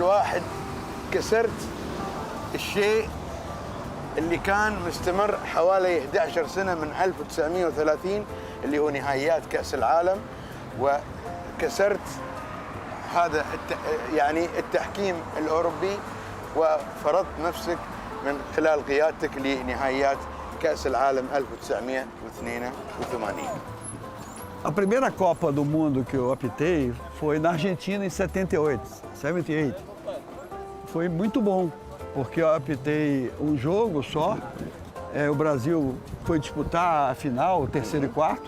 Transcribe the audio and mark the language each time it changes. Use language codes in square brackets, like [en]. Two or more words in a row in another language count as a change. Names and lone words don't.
[ar] واحد كسرت الشيء اللي كان مستمر حوالي 11 سنة من 1930 اللي هو نهائيات كأس العالم، وكسرت هذا يعني التحكيم الأوروبي وفرضت نفسك من خلال قيادتك لنهائيات كأس العالم 1982. [pt] A primeira Copa do Mundo que eu apitei foi na Argentina em 78. Foi muito bom, porque eu apitei um jogo só. O Brasil foi disputar a final, o terceiro e quarto.